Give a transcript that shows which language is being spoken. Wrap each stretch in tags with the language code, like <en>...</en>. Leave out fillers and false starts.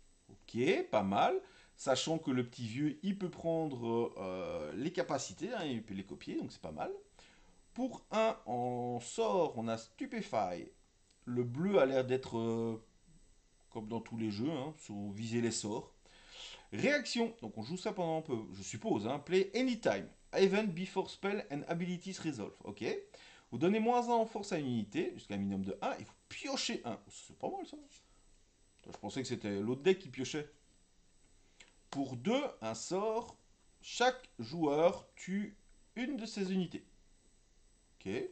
<fr>Ok, pas mal. Sachant que le petit vieux, il peut prendre les capacités, hein, il peut les copier, donc c'est pas mal. Pour un en sort, on a Stupefy. Le bleu a l'air d'être comme dans tous les jeux, hein, sur viser les sorts. Réaction, donc on joue ça pendant un peu, je suppose, hein,</fr> <en>play anytime. Event before spell and abilities resolve. Ok.</en> <fr>Vous donnez moins un en force à une unité, jusqu'à un minimum de un, et vous piochez un. C'est pas mal ça. Je pensais que c'était l'autre deck qui piochait. Pour 2, un sort. Chaque joueur tue une de ses unités. Ok.</fr>